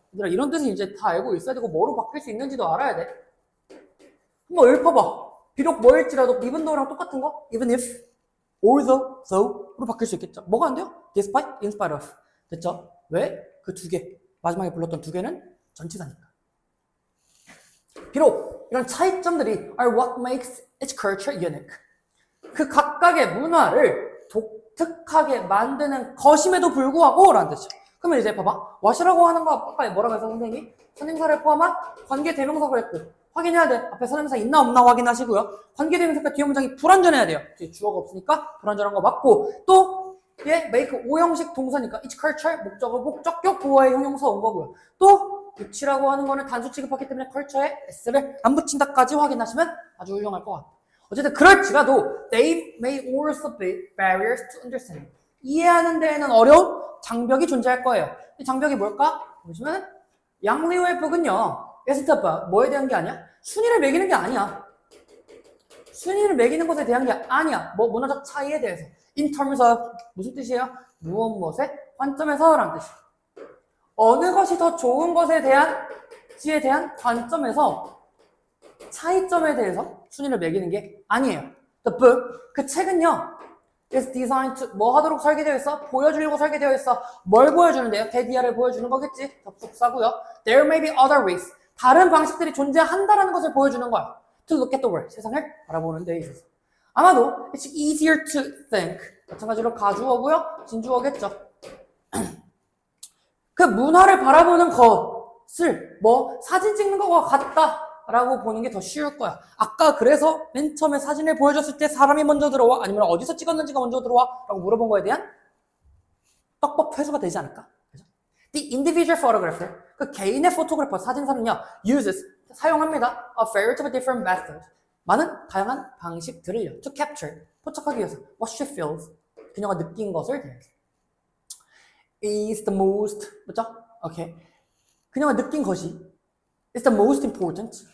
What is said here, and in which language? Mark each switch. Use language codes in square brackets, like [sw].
[ko] 얘들아, 이런 뜻은 이제 다 알고 있어야 되고 뭐로 바뀔 수 있는지도 알아야 돼. 한번 읊어봐. 비록 뭐일지라도 even though랑 똑같은 거 even if, although, though로 바뀔 수 있겠죠. 뭐가 안 돼요? despite, in spite of. 됐죠? 왜? 그 두 개, 마지막에 불렀던 두 개는 전치사니까. 비록 이런 차이점들이 [en] are what makes its culture unique. [ko] 그 각각의 문화를 독특하게 만드는 것임에도 불구하고 라는 뜻이죠. 그러면 이제 봐봐. what이라고 하는 거 아까 뭐라고 해서 선생님이 선행사를 포함한 관계 대명사고 했고 확인해야 돼. 앞에 선행사 있나 없나 확인하시고요. 관계대명사가 뒤에 문장이 불완전해야 돼요. 뒤에 주어가 없으니까 불완전한 거 맞고 또 얘 make 오형식 동사니까 each culture 목적어 목적격 보어의 형용사 온 거고요. 또 which라고 하는 거는 단수 취급하기 때문에 culture에 s를 안 붙인다까지 확인하시면 아주 훌륭할 것 같아요. 어쨌든 그럴지라도 [en] they may also be barriers to understanding. [ko] 이해하는 데에는 어려운 장벽이 존재할 거예요. 이 장벽이 뭘까? 보시면 양리오의 북은요. 에스터바 뭐에 대한 게 아니야? 순위를 매기는 게 아니야. 순위를 매기는 것에 대한 게 아니야. 문화적 차이에 대해서. In terms of 무슨 뜻이에요? 무엇의 관점에서 라는 뜻이에요. 어느 것이 더 좋은 것에 대한 지에 대한 관점에서 차이점에 대해서 순위를 매기는 게 아니에요. [en] The book [ko] 그 책은요. [en] is designed to [ko] 뭐 하도록 설계되어 있어? 보여주려고 설계되어 있어. 뭘 보여주는데요? 대디아를 보여주는 거겠지. 접속사고요. [en] There may be other ways. [ko] 다른 방식들이 존재한다라는 것을 보여주는 거야. [en] To look at the world. [ko] 세상을 바라보는 데 있어서. 아마도 [en] it's easier to think. [ko] 마찬가지로 가주어고요. 진주어겠죠. 그 문화를 바라보는 것을 사진 찍는 것과 같다라고 보는 게 더 쉬울 거야. 아까 그래서 맨 처음에 사진을 보여줬을 때 사람이 먼저 들어와? 아니면 어디서 찍었는지가 먼저 들어와? 라고 물어본 거에 대한 떡밥 회수가 되지 않을까? 그죠? [en] The individual photographer, [ko] 그 개인의 포토그래퍼, 사진사는요, [en] uses, [ko] 사용합니다. [en] A variety of different methods. [ko] 많은 다양한 방식들을요. [en] To capture, [ko] 포착하기 위해서. [en] What she feels. [ko] 그녀가 느낀 것을 대해서. [en] Is the most, 맞죠? [ko] 오케이. 그녀가 느낀 것이 [en] is the most important.